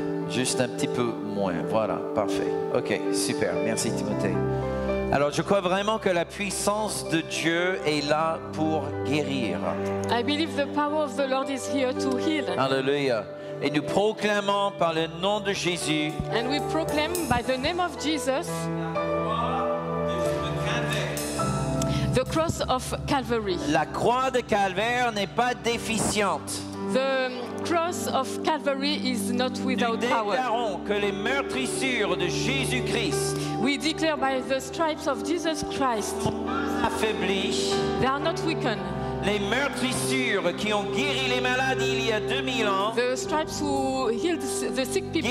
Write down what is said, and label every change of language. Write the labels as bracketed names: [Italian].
[French] Juste un petit peu moins. Voilà, parfait. OK, super. Merci Timothée. Alors, je crois vraiment que la puissance de Dieu est là pour guérir. [English] I believe the power of the Lord is here to heal. [French] Alléluia. Et nous proclamons par le nom de Jésus [English] And we proclaim by the name of Jesus the cross of Calvary. [French] la croix de Calvaire n'est pas déficiente. [English] The cross of Calvary is not [French] Nous [English] without power. [French] déclarons que les meurtrissures de Jésus-Christ [English] We declare by the stripes of Jesus Christ, [French] affaiblies, [English] they are not weakened. [French] les meurtrissures qui ont guéri les malades il y a 2000 ans, [English] The stripes who healed the sick people